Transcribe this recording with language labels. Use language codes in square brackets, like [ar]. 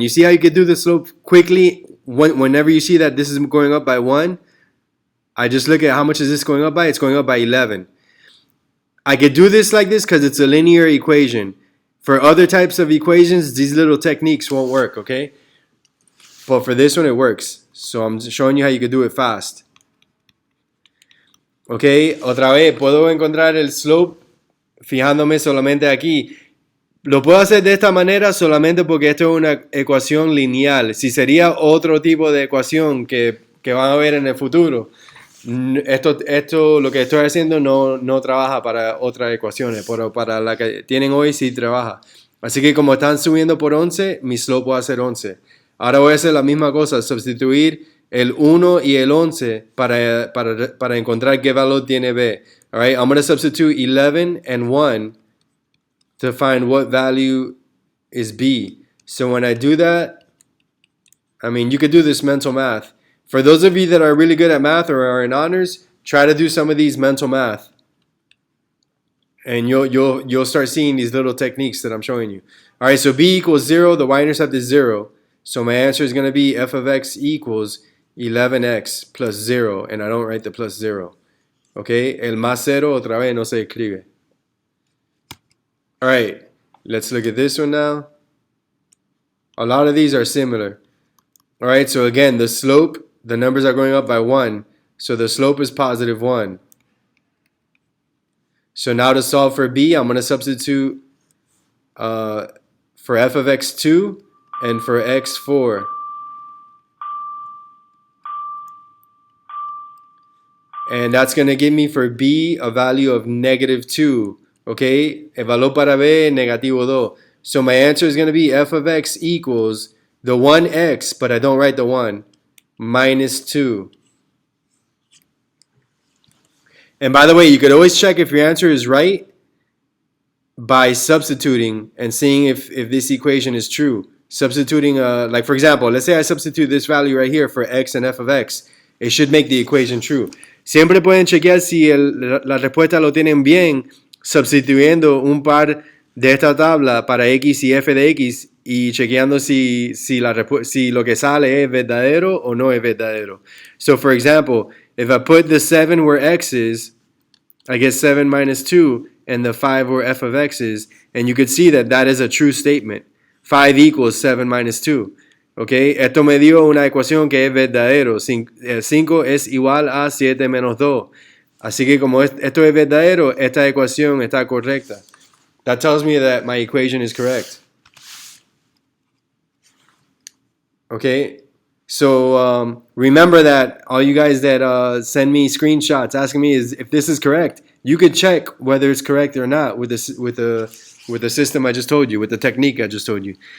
[en] You see how you could do the slope quickly? Whenever you see that this is going up by 1, I just look at how much is this going up by. It's going up by 11. I could do this like this because it's a linear equation. For other types of equations, these little techniques won't work, okay? But for this one, it works. So I'm showing you how you could do it fast. [es] Okay, otra vez, puedo encontrar el slope fijándome solamente aquí. Lo puedo hacer de esta manera solamente porque esto es una ecuación lineal. Si sería otro tipo de ecuación que van a ver en el futuro, esto lo que estoy haciendo no trabaja para otras ecuaciones, pero para la que tienen hoy sí trabaja. Así que como están subiendo por 11, mi slope va a ser 11. Ahora voy a hacer la misma cosa, sustituir el 1 y el 11 para encontrar qué valor tiene b. [en] All right, I'm going to substitute 11 and 1 to find what value is b. So when I do that, I mean, you could do this mental math. For those of you that are really good at math or are in honors, try to do some of these mental math. And you'll start seeing these little techniques that I'm showing you. All right, so b equals 0, the y-intercept is 0. So my answer is going to be f of x equals 11x plus 0, and I don't write the plus 0. [es] Okay, el más 0 otra vez no se escribe. [en] All right, let's look at this one now. A lot of these are similar. All right, so again, the slope, the numbers are going up by 1. So the slope is positive 1. So now to solve for b, I'm going to substitute for f of x2 and for x4. And that's going to give me for b a value of negative 2. [es] Okay, el valor para b es negativo 2. [en] So my answer is going to be f of x equals the 1x, but I don't write the 1, minus 2. And by the way, you could always check if your answer is right by substituting and seeing if this equation is true. Substituting, like for example, let's say I substitute this value right here for x and f of x. It should make the equation true. [es] Siempre pueden chequear si la respuesta lo tienen bien sustituyendo un par de esta tabla para x y f de x y chequeando si lo que sale es verdadero o no es verdadero. [en] So for example, if I put the 7 where x is, I get 7 minus 2, and the 5 where f of x is, and you could see that that is a true statement. 5 equals 7 minus 2. [es] Okay, esto me dio una ecuación que es verdadero. 5 es igual a 7 menos 2. Así que como esto es verdadero, esta ecuación está correcta. [en] That tells me that my equation is correct. Okay, so remember that all you guys that send me screenshots asking me if this is correct, you could check whether it's correct or not with the system I just told you, with the technique I just told you.